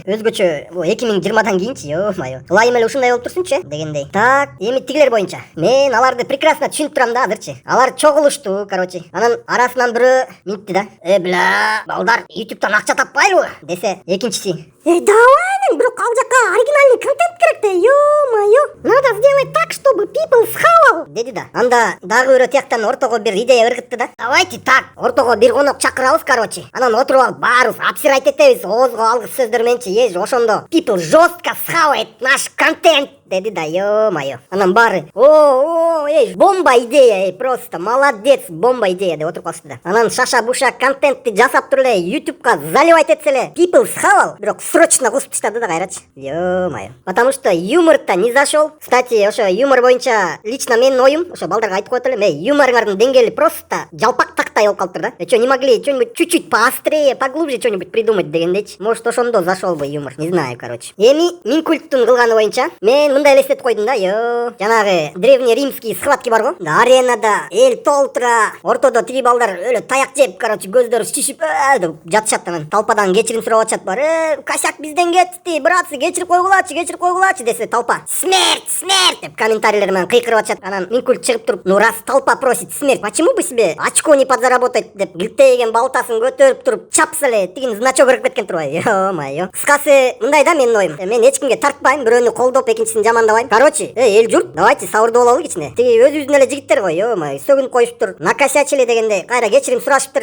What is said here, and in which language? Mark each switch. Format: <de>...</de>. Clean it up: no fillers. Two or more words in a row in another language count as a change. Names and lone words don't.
<ky>Өзгөчө бул 2020 кийинчи, ё-моё. Ылайым эле ушундай болуп турсунчу дегендей. Так, эми тигилер боюнча. Мен аларды прекрасно түшүнүп турам да азырчы. Алар чогулушту, короче. Анан арасынан бирөө минтти да. Бля, балдар, YouTube'дан акча таппайлыбы? Десе, экинчиси. Давай, бирок ал жака</ky> <ru>оригинальный контент</ru> <ky>керек да,</ky> <ru>ё-моё. Надо сделать так, чтобы people схавал,</ru> <ky>деди да. Анда дагы бирөө тияктан ортого бир идея ыргытты да.</ky> <ru>Давайте так,</ru> <ky>ортого бир конок чакырабыз, короче. Анан отуруп алып баарыбыз обсирать этебиз, оозго алгыс сөздөр менчи, ежи ошондо people</ky> <ru>жестко схавает наш контент,</ru> <ky>деди да, ё-моё. Анан баары,</ky> <ru>бомба идея, просто молодец, бомба идея</ru> <ky>деп отуруп калышты да. Анан шаша-буша контентти жасап туруп эле YouTube'га заливать этсе эле people схавал, бирок срочно кусуп таштады да кайрачы.</ky> <ru>Ё-моё. Потому что юмор-то не зашел. Кстати,</ru> <ky>ошо юмор боюнча лично менин оюм, ошо балдарга айтып коет элем, юморуңардын деңгээли просто жалпак тактай болуп калыптыр да.</ky> <ru>Чё, не могли что-нибудь чуть-чуть поострее, поглубже что-нибудь придумать дегендейчи. Может, ошондо зашел бы юмор, не знаю, короче.</ru> <ky>Эми Минкульттун кылганы боюнча мен мындай элестетип койдум да, жанагы</ky> <ru>древний римский схватки</ru> <ky>бар го. Аренада эл толтура, ортодо тиги балдар өлө таяк жеп, короче, көздөрү шишип деп жатышат, анан толпадан кечирим сурап атышат бар. Косяк бизден кетти, братцы, кечирип койгулачы десе</ky> <ru>толпа смерть</ru> <ky>деп комментарийлер менен кыйкырып атышат. Анан Минкульт чыгып туруп,</ky> <ru>ну раз толпа просит смерть, почему бы себе очко не подзаработать</ru> <ky>деп гилтейген балтасын көтөрүп туруп чапса эле тигин значок ырып кеткен турбайбы. Ё-моё. Кыскасы мындай да менин оюм. Мен эч кимге тартпайм, бирөөнү колдоп экинчисин жамандабайм. Короче, эл журт, давайте сабырдуу бололу кичине. Тиги өзүбүздүн эле жигиттер го, ё-моё, сөгүнүп коюшуптур, накосячили дегенде кайра кечирим сурашыптыр.</ky>